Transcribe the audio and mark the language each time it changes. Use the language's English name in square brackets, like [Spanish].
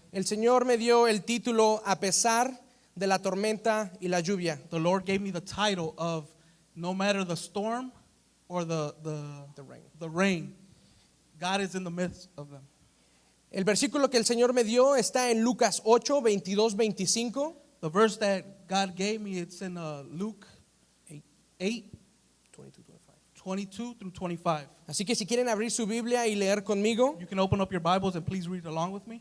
[Spanish] el Señor me dio el título A pesar de la tormenta y la lluvia. [English] the Lord gave me the title of No Matter the Storm or the rain, God is in the midst of them. [Spanish] El versículo que el Señor me dio está en Lucas 8, 22, 25. [English] The verse that God gave me, it's in Luke 8, 22 through 25. [Spanish] Así que si quieren abrir su Biblia y leer conmigo, [English] You can open up your Bibles and please read along with me.